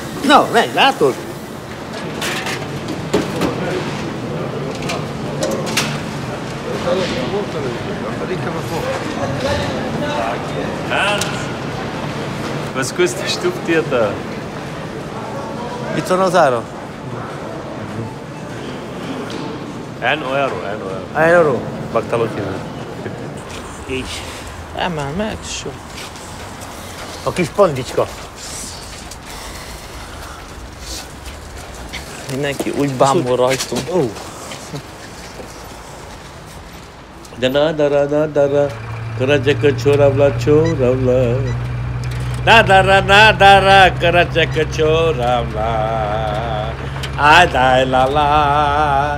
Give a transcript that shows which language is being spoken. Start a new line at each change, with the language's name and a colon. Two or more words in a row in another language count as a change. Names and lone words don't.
Hungarian: Na, megy, látod?
German: Hans, was kostet das Stofftier da?
Hungarian: Itt van az ára?
German: 1 Euro, 1 Euro.
Hungarian: 1 euró.
Romany: Baktalotjina.
Hungarian: Így. Emel meg, so. A kis pandicska. Mindenki úgy bámul rajtunk.
Romany: Nadara, karajaka choravla choravla. Nadara, karajaka choravla. Ay da la la.